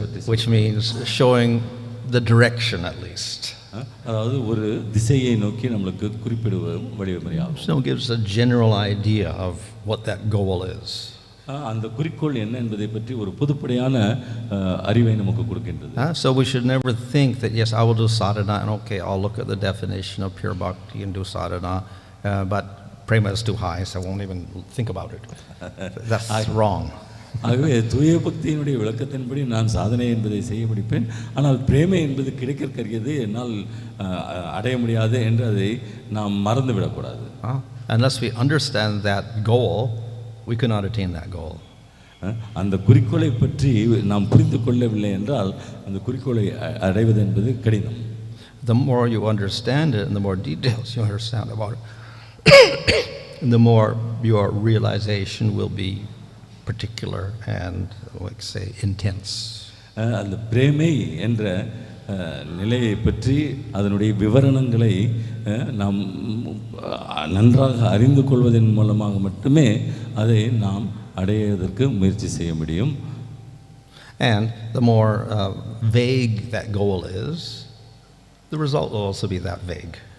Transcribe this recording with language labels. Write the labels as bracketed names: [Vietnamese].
[English] which means showing the direction at least. [Tamil] அதாவது ஒரு திசையை நோக்கி நமக்கு குறிப்பிடுவது வழிமுறையாகும். [English] So it gives a general idea of what that goal is. [Tamil] அந்த குறிக்கோள் என்ன என்பதை பற்றி ஒரு பொதுப்படையான அறிவை நமக்கு கொடுக்கின்றது. [English] So we should never think that yes I will do sadhana and okay I'll look at the definition of pure bhakti and do sadhana but prema is too high so I won't even think about it. That's wrong. [Tamil] ஆகவே தூய பக்தியினுடைய விளக்கத்தின்படி நான் சாதனை என்பதை செய்ய முடிப்பேன், ஆனால் பிரேமை என்பது கிடைக்கற்கரியது என்னால் அடைய முடியாது என்று அதை நாம் மறந்து விடக்கூடாது. [English] Unless we understand that goal we cannot attain that goal. [Tamil] அந்த குறிக்கோளை பற்றி நாம் புரிந்து கொள்ளவில்லை என்றால் அந்த குறிக்கோளை அடைவது என்பது கடினம். [English] The more you understand it and the more details you understand about it and the more your realization will be particular and like say intense. [Tamil] அந்த பிரேமை என்ற நிலையை பற்றி அதனுடைய விவரணங்களை நாம் நன்றாக அறிந்து கொள்வதன் மூலமாக மட்டுமே அதை நாம் அடைவதற்கு முயற்சி செய்ய முடியும். [English] And the more vague that goal is, the result will also be that vague.